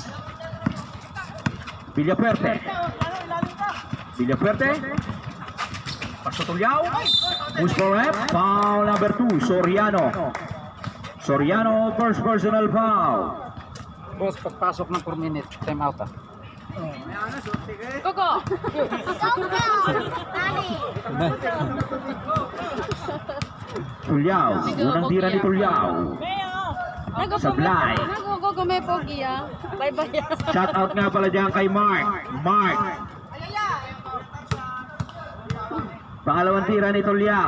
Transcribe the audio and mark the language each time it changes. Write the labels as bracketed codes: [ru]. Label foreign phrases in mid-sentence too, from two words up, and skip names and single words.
[tl] Villafuerte. Paso Tulyao. [en] Push for rep. Foul number 2, Soriano. Soriano, first personal foul. [tl] Boss, pagpasok ng 4 minutes, [en] time out [tl] ah. Coco! [zh] 都没有哪里？ [tl] Tulyao. Unang tira ni Tulyao. Sablay. Nag-go may pogi ah. Bye-bye. [en] Shout out [tl] nga pala dyan kay Mark. Pangalawang tira ni Tulyao.